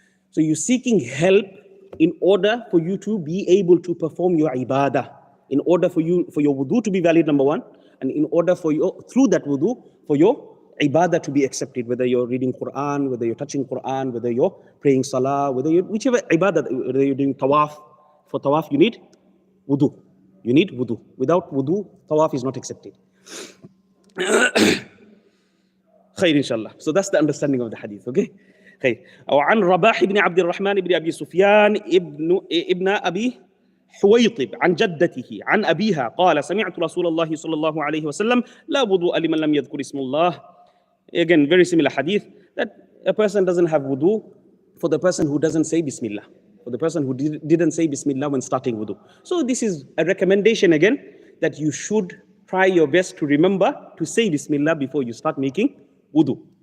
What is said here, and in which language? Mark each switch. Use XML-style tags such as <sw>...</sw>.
<en>So you're seeking help in order for you to be able to perform your ibadah, in order for your wudu to be valid, number one, and in order for you, through that wudu, for your ibadah to be accepted, whether you're reading Quran, whether you're touching Quran, whether you're praying salah, whichever ibadah, whether you're doing tawaf. For tawaf, you need wudu. You need wudu. Without wudu, tawaf is not accepted. Khair, inshallah. So that's the understanding of the hadith, okay?</en> <ar>خير. وعن رباح بن عبد الرحمن بن أبي سفيان ابن أبي حويطب عن جدته عن أبيها قال سمعت رسول الله صلى الله عليه وسلم لا وضوء لمن لم يذكر اسم الله.</ar> <en>Again, very similar hadith, that a person doesn't have wudu for the person who doesn't say Bismillah, for the person who didn't say Bismillah when starting wudu. So this is a recommendation again, that you should try your best to remember to say Bismillah before you start making wudu.</en>